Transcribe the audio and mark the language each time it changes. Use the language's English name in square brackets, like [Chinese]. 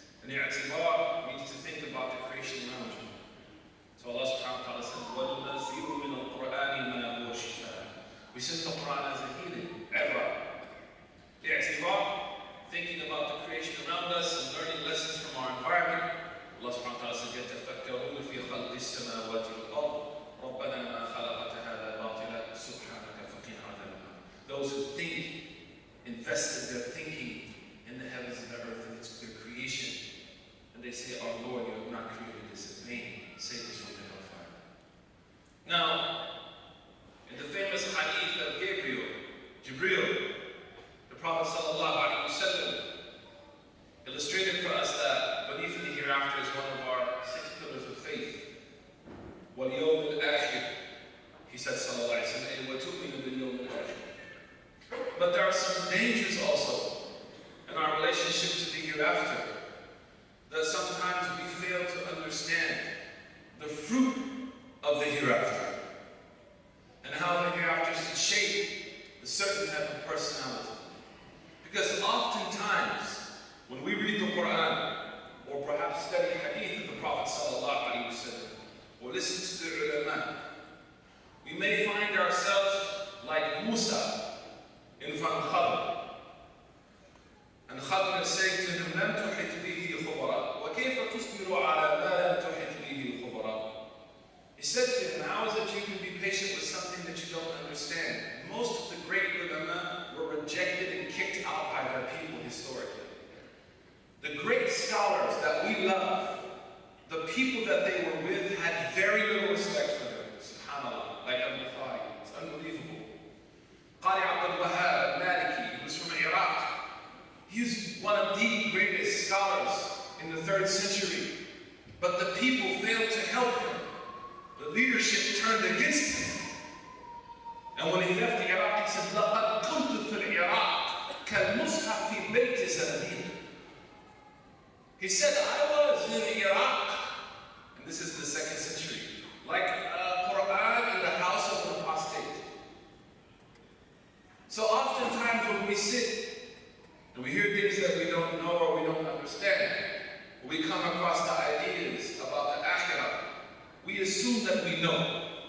[English] I'tibar means to think about the creation around you. So Allah subhanahu wa ta'ala says, [Arabic] وَنُنَزِّلُ مِنَ الْقُرْآنِ مَا هُوَ شِفَاءٌ. [English] We send the Quran as a healing, ibra. I'tibar, thinking about the creation around us and learning lessons from our environment. [Arabic] Allah subhanahu wa ta'ala says, يَتَفَكَّرُونَ فِي خَلْقِ السَّمَاوَاتِ وَالْأَرْضِ رَبَّنَا مَا خَلَقْتَ هَذَا بَاطِلًا سُبْحَانَكَ فَقِنَا عَذَابَ النَّارِ. [English] Those who think, invested their thinking in the heavens and the earth and its their creation, and they say, our Lord, you have not created this in vain. Save us from the hellfire. Now, in the famous hadith of Jibreel, the Prophet ﷺ illustrated for us that belief in the hereafter is one of our 6 pillars of faith. [Arabic] وَالْيَوْمِ الْآخِرِ, [English] he said [Arabic] ﷺ, وَتُؤْمِنُ بِالْيَوْمِ الْآخِرِ. [English] But there are some dangers also in our relationship to the hereafter, that sometimes we fail to understand the fruit of the hereafter and how the hereafter should shape a certain type of personality. Because oftentimes, when we read the Quran, or perhaps study hadith of the Prophet ﷺ, or listen to the ulama, we may find ourselves like Musa in front of Khadr. And Khadr is saying to him, [Arabic] لَمْ تُحِتْ بِهِ خُبَرًا وَكَيْفَ تُصْبِرُ عَلَى مَا لَمْ تُحِتْ بِهِ خُبَرًا. [English] He said to him, how is it you can be patient with something that you don't understand? Most of the great ulama were rejected and kicked out by their people historically. The great scholars that we love, the people that they were with had very little respect for them. SubhanAllah, like Al-Bukhari. It's unbelievable. Qari Abdul Wahab al-Maliki, he was from Iraq. He's one of the greatest scholars in the 3rd century. But the people failed to help him. The leadership turned against him. And when he left Iraq, he said, [Arabic] لَقَدْ كُنْتُ فِي الْعِرَاقِ كَالْمُصْحَفِ فِي بَيْتِ زَنَبِيلٍ. [English] He said, I was in Iraq, and this is the 2nd century, like a Quran in the house of an apostate. So oftentimes when we sit and we hear things that we don't know or we don't understand, we come across the ideas about the akhirah, we assume that we know.